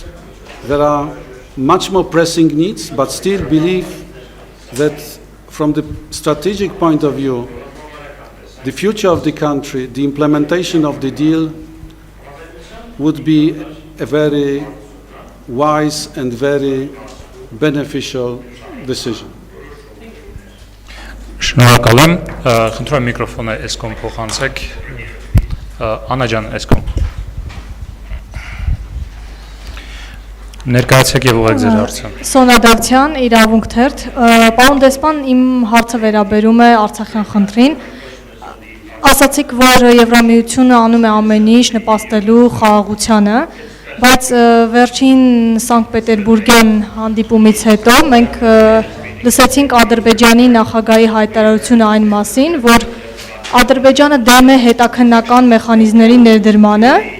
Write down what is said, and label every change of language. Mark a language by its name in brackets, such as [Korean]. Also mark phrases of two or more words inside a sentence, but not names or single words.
[English] There are much more pressing needs, but still believe that from the strategic point of view, the future of the country, the implementation of the deal would be a very wise and very beneficial decision. [Armenian] Շնորհակալ եմ, խնդրում եմ միկրոֆոնը էսկոմ փոխանցեք, Անա ջան, էսկոմ։ Ներկայացեք եւ ուղղեք ձեր հարցը։ Սոնադավթյան, իրավունք թերթ, պարոն դեսպան, իմ հարցը վերաբերում է Արցախյան խնդրին։ Ասացիք, որ Եվրամիությունը անում է ամեն ինչ նպաստելու խաղաղությանը, բայց վերջին Սանկտ Պետերբուրգյան հանդիպումից հետո մենք լսեցինք Ադրբեջանի նախագահի հայտարարությունը այն մասին, որ Ադրբեջանը դեմ է հետաքննական մեխանիզմների ներդրմանը,